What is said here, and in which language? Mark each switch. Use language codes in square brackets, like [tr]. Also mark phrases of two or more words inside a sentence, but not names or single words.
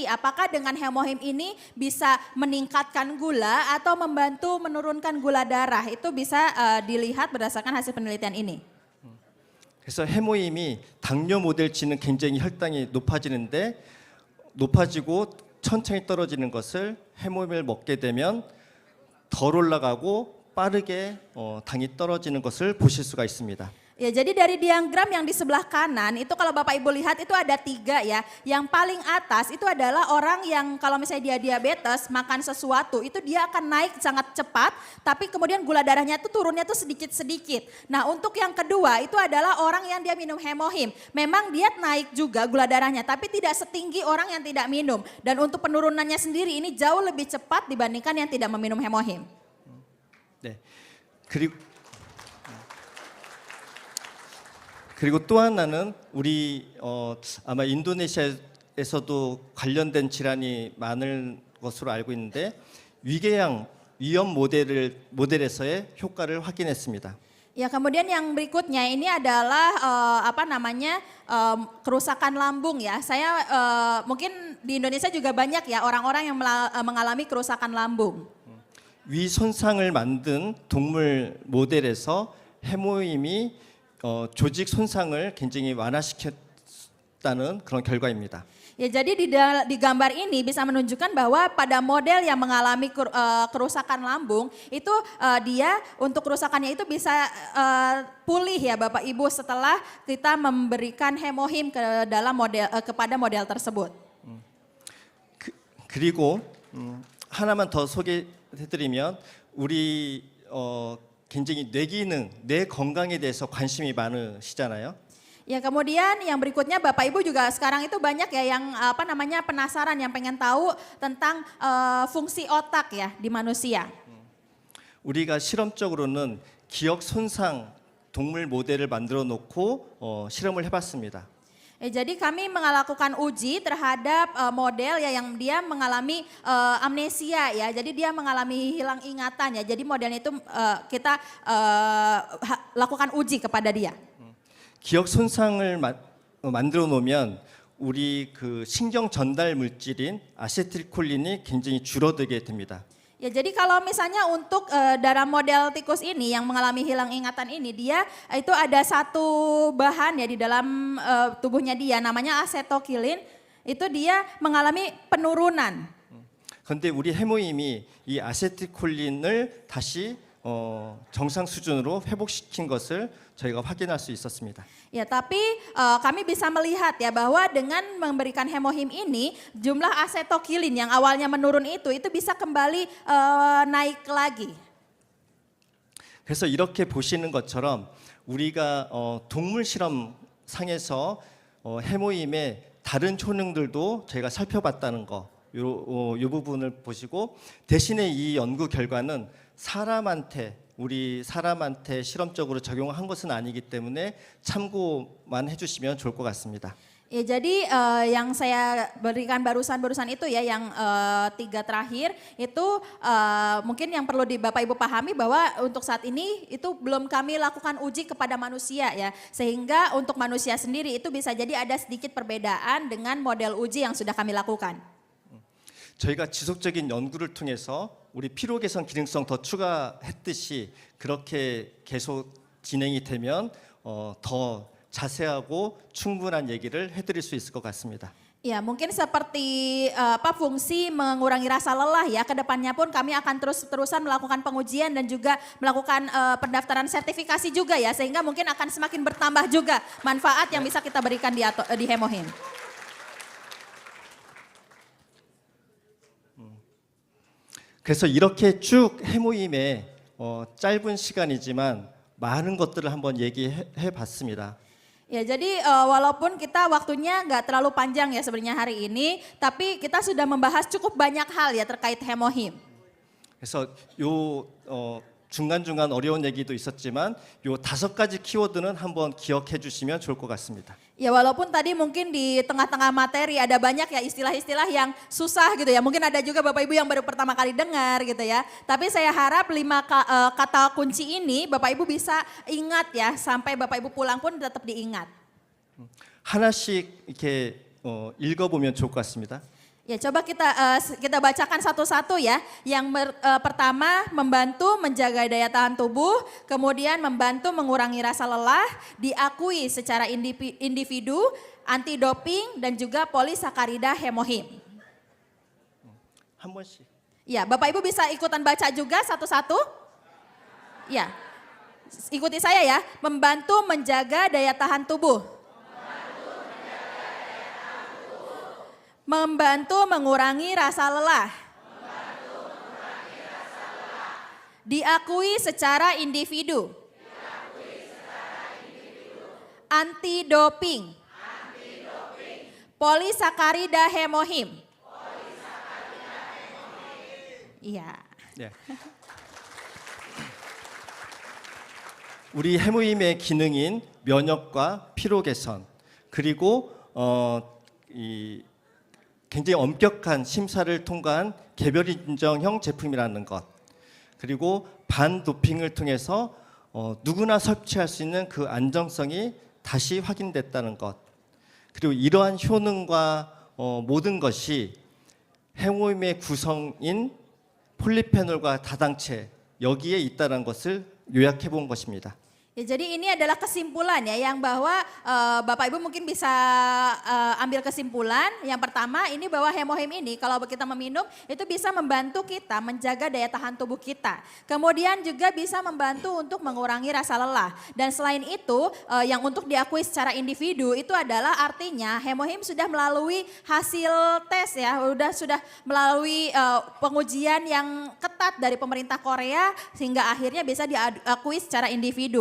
[id] Apakah dengan hemohim ini bisa meningkatkan gula atau membantu menurunkan gula darah? Itu bisa dilihat berdasarkan hasil penelitian ini. [ko] 그래서 해모임이 당뇨 모델치는 굉장히 혈당이 높아지고 천천히 떨어지는 것을 해모임을 먹게 되면 덜 올라가고 빠르게 당이 떨어지는 것을 보실 수가 있습니다. [id] Ya, jadi dari diagram yang di sebelah kanan itu kalau Bapak Ibu lihat itu ada 3 ya. Yang paling atas itu adalah orang yang kalau misalnya dia diabetes makan sesuatu itu dia akan naik sangat cepat, tapi kemudian gula darahnya itu turunnya tuh sedikit-sedikit. Nah, untuk yang kedua itu adalah orang yang dia minum hemohim. Memang dia naik juga gula darahnya tapi tidak setinggi orang yang tidak minum. Dan untuk penurunannya sendiri ini jauh lebih cepat dibandingkan yang tidak meminum hemohim. [ko] 네. 그리고 또 하나는 우리 아마 인도네시아에서도 관련된 질환이 많을 것으로 알고 있는데 위궤양 위험 모델에서의 효과를 확인했습니다. [id] Ya, kemudian yang berikutnya ini adalah kerusakan lambung ya. Saya mungkin di Indonesia juga banyak ya orang-orang yang mengalami kerusakan lambung. [ko] 위 손상을 만든 동물 모델에서 해모임이 조직 손상을 굉장히 완화시켰다는 그런 결과입니다. [id] Ya, jadi di gambar ini bisa menunjukkan bahwa pada model yang mengalami kerusakan lambung itu dia untuk kerusakannya itu bisa pulih ya Bapak Ibu setelah kita memberikan hemohim kepada model tersebut. [ko] 그리고 하나만 더 소개해드리면 우리 굉장히 뇌 기능, 뇌 건강에 대해서 관심이 많으시잖아요. [id] Ya, kemudian yang berikutnya Bapak Ibu juga sekarang itu banyak ya yang penasaran, yang pengen tahu tentang fungsi otak ya di manusia. [ko] 우리가 실험적으로는 기억 손상 동물 모델을 만들어 놓고 실험을 해봤습니다. [id] Jadi kami melakukan uji terhadap model ya yang dia mengalami amnesia ya. Jadi dia mengalami hilang ingatan ya. Jadi modelnya itu kita lakukan uji kepada dia. [ko] 기억 손상을 만들어 놓으면 우리 그 신경 전달 물질인 아세틸콜린이 굉장히 줄어들게 됩니다. [id] Ya, jadi kalau misalnya untuk dalam model tikus ini yang mengalami hilang ingatan ini, dia itu ada satu bahan ya di dalam tubuhnya dia namanya asetokilin, itu dia mengalami penurunan. [ko] 그런데 우리 해모임이 이 아세틸콜린을 다시 정상 수준으로 회복시킨 것을 저희가 확인할 수 있었습니다. [id] Ya, tapi kami bisa melihat ya bahwa dengan memberikan hemohim ini jumlah asetokilin yang awalnya menurun itu bisa kembali naik lagi. [ko] 그래서 이렇게 보시는 것처럼 우리가 동물 실험 상에서 해모임의 다른 효능들도 저희가 살펴봤다는 거, 이 부분을 보시고 대신에 이 연구 결과는 우리 사람한테 실험적으로 적용한 것은 아니기 때문에 참고만 해주시면 좋을 것 같습니다. [id] Ya, jadi yang saya berikan barusan itu ya yang 3 terakhir itu mungkin yang perlu Bapak Ibu pahami bahwa untuk saat ini itu belum kami lakukan uji kepada manusia ya. Sehingga untuk manusia sendiri itu bisa jadi ada sedikit perbedaan dengan model uji yang sudah kami lakukan. [ko] 저희가 지속적인 연구를 통해서 우리 피로 개선 기능성 더 추가했듯이 그렇게 계속 진행이 되면 더 자세하고 충분한 얘기를 해드릴 수 있을 것 같습니다. [id] Ya, mungkin seperti fungsi mengurangi rasa lelah ya, kedepannya pun kami akan terus-terusan melakukan pengujian dan juga melakukan pendaftaran sertifikasi juga ya, sehingga mungkin akan semakin bertambah juga manfaat yang bisa kita berikan di hemohim. [ko] 그래서 이렇게 쭉 해모임에 짧은 시간이지만 많은 것들을 한번 얘기해 봤습니다. [id] Ya, jadi walaupun kita waktunya nggak terlalu panjang ya sebenarnya hari ini, tapi kita sudah membahas cukup banyak hal ya terkait hemohim. [ko] 그래서 중간중간 어려운 얘기도 있었지만 요 5가지 키워드는 한번 기억해 주시면 좋을 것 같습니다. [id] Ya, walaupun tadi mungkin di tengah-tengah materi ada banyak ya istilah-istilah yang susah gitu ya. Mungkin ada juga Bapak Ibu yang baru pertama kali dengar gitu ya. Tapi saya harap 5 kata kunci ini Bapak Ibu bisa ingat ya. Sampai Bapak Ibu pulang pun tetap diingat. [ko] 하나씩 이렇게 읽어보면 좋을 것 같습니다. [id] Ya, coba kita bacakan satu-satu ya. Yang pertama, membantu menjaga daya tahan tubuh, kemudian membantu mengurangi rasa lelah, diakui secara individu, anti doping dan juga polisakarida hemohim. [ko] 한 번씩. [id] Ya, Bapak Ibu bisa ikutan baca juga satu-satu? Ya. Ikuti saya ya. Membantu menjaga daya tahan tubuh. Membantu mengurangi rasa lelah. Diakui secara individu. Anti doping. Polisakarida hemohim. Iya. [ko] 네. 우리 해모임의 기능인 면역과 피로 개선 그리고 굉장히 엄격한 심사를 통과한 개별 인정형 제품이라는 것, 그리고 반도핑을 통해서 누구나 섭취할 수 있는 그 안정성이 다시 확인됐다는 것, 그리고 이러한 효능과 모든 것이 해모임의 구성인 폴리페놀과 다당체 여기에 있다는 것을 요약해 본 것입니다. [id] Ya, jadi ini adalah kesimpulan ya yang bahwa Bapak Ibu mungkin bisa ambil kesimpulan. Yang pertama ini bahwa hemohim ini kalau kita meminum itu bisa membantu kita menjaga daya tahan tubuh kita. Kemudian juga bisa membantu untuk mengurangi rasa lelah. Dan selain itu yang untuk diakui secara individu itu adalah artinya hemohim sudah melalui hasil tes ya, sudah melalui pengujian yang ketat dari pemerintah Korea sehingga akhirnya bisa diakui secara individu.